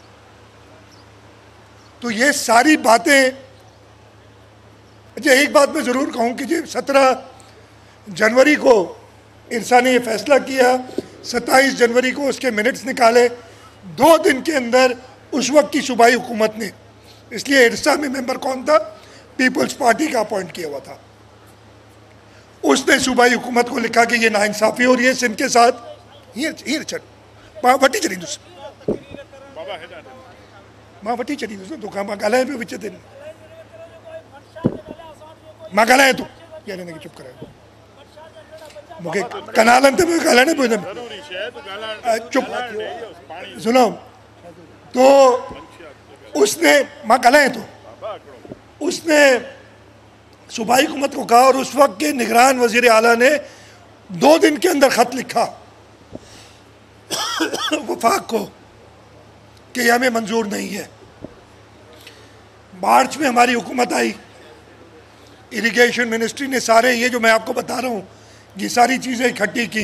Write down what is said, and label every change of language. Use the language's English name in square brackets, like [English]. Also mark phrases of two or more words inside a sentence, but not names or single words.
[Urdu] تو یہ ساری باتیں، اچھا ایک بات میں ضرور کہوں کہ جی 17 جنوری کو ارسا نے یہ فیصلہ کیا، 27 جنوری کو اس کے منٹس نکالے، 2 دن کے اندر اس وقت کی صوبائی حکومت نے، اس لیے ارسا میں ممبر کون تھا، پیپلز پارٹی کا اپوائنٹ کیا ہوا تھا، اس نے صوبائی حکومت کو لکھا کہ یہ ناانصافی ہو رہی ہے سندھ کے ساتھ. [Sindhi] वटी चली मां वटी चली तो मां ॻाल्हाए पियो विच ते, मां ॻाल्हायां थो, यानी हिनखे चुप करायो, मूंखे कनालनि ते पियो ॻाल्हाइणो पियो, [Urdu] چپ سنو. تو اس نے, [Sindhi] मां ॻाल्हायां थो, [Urdu] اس نے صوبائی حکومت کو کہا، اور اس وقت کے نگران وزیر اعلیٰ نے 2 دن کے اندر خط لکھا وفاق کو کہ یہ ہمیں منظور نہیں ہے. مارچ میں ہماری حکومت آئی, [English] irrigation ministry [Urdu] نے سارے یہ جو میں آپ کو بتا رہا ہوں یہ ساری چیزیں اکٹھی کی.